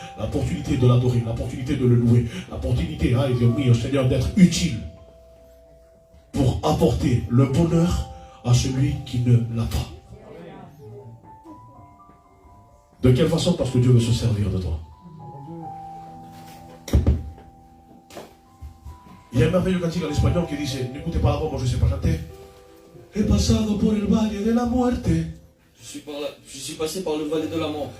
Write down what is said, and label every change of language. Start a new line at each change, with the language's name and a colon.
French: l'opportunité de l'adorer, l'opportunité de le louer, l'opportunité, oui, au Seigneur, d'être utile pour apporter le bonheur à celui qui ne l'a pas. De quelle façon? Parce que Dieu veut se servir de toi. Il y a un merveilleux cantique en espagnol qui dit, n'écoutez pas la voix, moi je ne sais pas chanter.
Spanish: He pasado por el valle de la muerte.
French: Je suis passé par le valet de la mort.